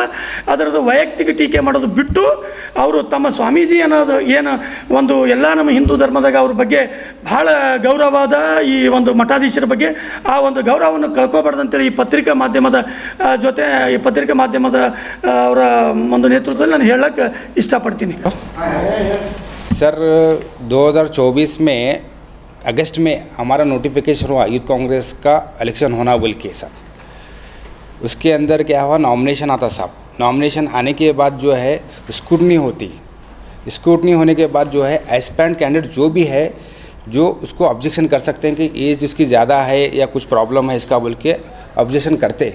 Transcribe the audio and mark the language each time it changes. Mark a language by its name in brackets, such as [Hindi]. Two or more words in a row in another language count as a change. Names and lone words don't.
[Kannada] ಅದರದ್ದು ವೈಯಕ್ತಿಕ ಟೀಕೆ ಮಾಡೋದು ಬಿಟ್ಟು ಅವರು ತಮ್ಮ ಸ್ವಾಮೀಜಿ ಅನ್ನೋದು ಏನು ಒಂದು ಎಲ್ಲ ನಮ್ಮ ಹಿಂದೂ ಧರ್ಮದಾಗ ಅವ್ರ ಬಗ್ಗೆ ಭಾಳ ಗೌರವವಾದ ಈ ಒಂದು ಮಠಾಧೀಶರ ಬಗ್ಗೆ ಆ ಒಂದು ಗೌರವವನ್ನು ಕಳ್ಕೊಬಾರ್ದು ಅಂತೇಳಿ ಈ ಪತ್ರಿಕಾ ಮಾಧ್ಯಮದ ಜೊತೆ ಅವರ ಒಂದು ನೇತೃತ್ವದಲ್ಲಿ ನಾನು ಹೇಳಕ್ಕೆ ಇಷ್ಟಪಡ್ತೀನಿ. [Hindi] सर 2024 में अगस्त में हमारा नोटिफिकेशन हुआ यूथ कांग्रेस का इलेक्शन होना बोल के साहब. उसके अंदर क्या हुआ, नॉमिनेशन आता साहब. नॉमिनेशन आने के बाद जो है स्क्रूटनी होती. स्क्रूटनी होने के बाद जो है [English] aspirant candidate [Hindi] जो भी है जो उसको ऑब्जेक्शन कर सकते हैं कि एज उसकी ज़्यादा है या कुछ प्रॉब्लम है इसका बोल के ऑब्जेक्शन करते.